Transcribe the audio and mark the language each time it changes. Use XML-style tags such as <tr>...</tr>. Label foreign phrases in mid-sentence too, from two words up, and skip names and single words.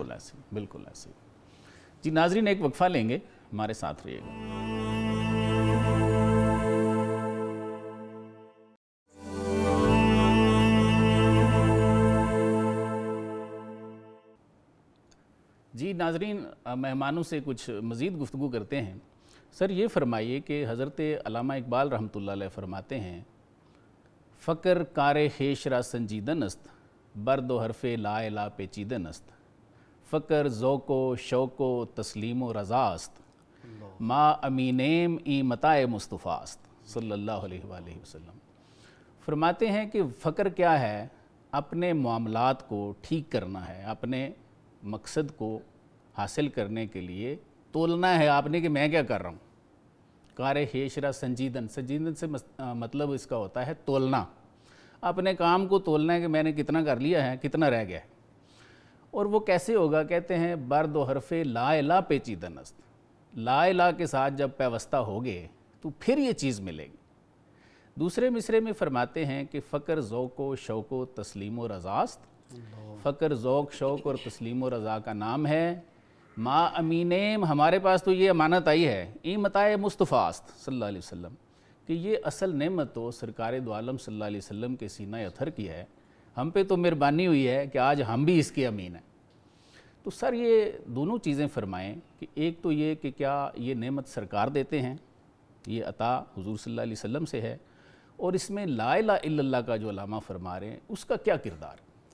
<ur>بالکل ایسے جی ناظرین ایک وقفہ لیں گے ہمارے ساتھ رہیے گا جی ناظرین مہمانوں سے کچھ مزید گفتگو کرتے ہیں سر یہ فرمائیے کہ حضرت علامہ اقبال</ur> <ar>رحمۃ اللہ علیہ</ar> <ur>فرماتے ہیں</ur> <fa>فقر کار خیش را سنجیدن است برد و حرف لا الہ پیچیدن است فقر ذوق و شوق و تسلیم و رضا است ما امینیم ای متاع مصطفیٰ است</fa> <ar>صلی اللہ علیہ وآلہ وسلم</ar> <ur>فرماتے ہیں کہ فقر کیا ہے اپنے معاملات کو ٹھیک کرنا ہے اپنے مقصد کو حاصل کرنے کے لیے تولنا ہے آپ نے کہ میں کیا کر رہا ہوں</ur> <fa>کار خیشرا سنجیدن</fa> <ur>سے مطلب اس کا ہوتا ہے تولنا اپنے کام کو تولنا ہے کہ میں نے کتنا کر لیا ہے کتنا رہ گیا ہے اور وہ کیسے ہوگا کہتے ہیں</ur> <fa>برد و حرف لا الہ پیچیدن است</fa> <ar>لا الہ</ar> <ur>کے ساتھ جب پیوستہ ہوگے تو پھر یہ چیز ملے گی دوسرے مصرے میں فرماتے ہیں کہ</ur> <fa>فقر ذوق و شوق و تسلیم و رضا است</fa> <ur>فقر ذوق شوق اور تسلیم و رضا کا نام ہے</ur> <fa>ما امینیم</fa> <ur>ہمارے پاس تو یہ امانت آئی ہے</ur> <fa>ای متاع مصطفیٰ است</fa> <ar>صلی اللہ علیہ وسلم</ar> <ur>کہ یہ اصل نعمت تو سرکار دو عالم</ur> <ar>صلی اللہ علیہ وسلم</ar> <ur>کے سینہ اطہر کی ہے ہم پہ تو مہربانی ہوئی ہے کہ آج ہم بھی اس کے امین ہیں تو سر یہ دونوں چیزیں فرمائیں کہ ایک تو یہ کہ کیا یہ نعمت سرکار دیتے ہیں یہ عطا حضور</ur> <ar>صلی اللہ علیہ وسلم</ar> <ur>سے ہے اور اس میں</ur> <ar>لا الہ الا اللہ</ar> <ur>کا جو علامہ فرما رہے ہیں اس کا کیا کردار ہے</ur>